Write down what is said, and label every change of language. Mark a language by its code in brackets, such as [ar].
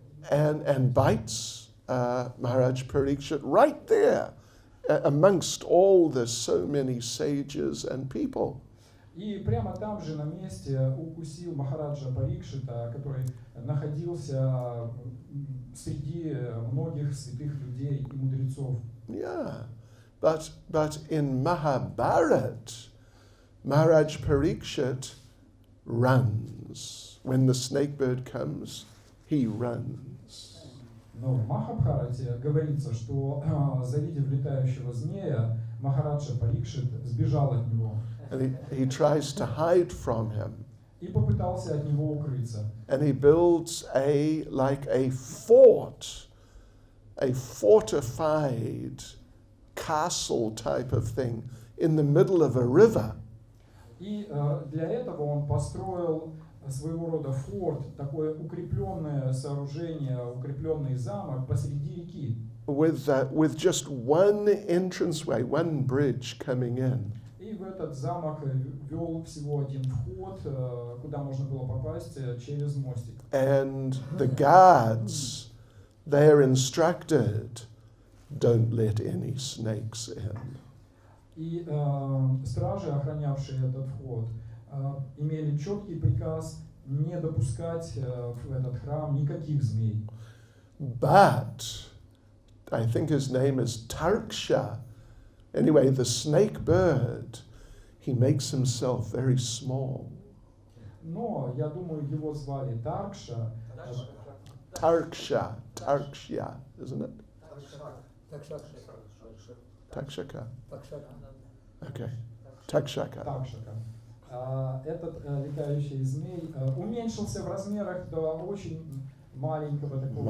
[en] And bites Maharaj Parikshit right there amongst all the so many sages and people. [ru] И прямо там же на месте укусил Махараджа Парикшита, который находился среди многих святых людей и мудрецов. [en] Yeah, but in Mahabharat, Maharaj Parikshit runs. When the snake bird comes, he runs. [ru] Но в Махабхарате говорится, что завидев летающего змея, Махараджа Парикшит сбежал от него. [en] And he tries to hide from him. [ru] И попытался от него укрыться. [en] And he builds a fort, a fortified castle type of thing in the middle of a river. [ru] И для этого он построил своего рода форт, такое укрепленное сооружение, укрепленный замок посреди реки. [en] with just one entranceway, one bridge coming in. [ru] И в этот замок вел всего один вход, куда можно было попасть через мостик. [en] And the guards, they're instructed, don't let any snakes in. [ru] И стражи, охранявшие этот вход, имели четкий приказ не допускать в этот храм никаких змей. [en] But I think his name is Tarksha. Anyway, the snake bird, he makes himself very small. [ru] Но, я думаю, его звали Таркша. [en] Tarksha, isn't it? Takshaka. Okay. Takshaka. [ru] Такшака. Этот летающий змей уменьшился в размерах до очень маленького такого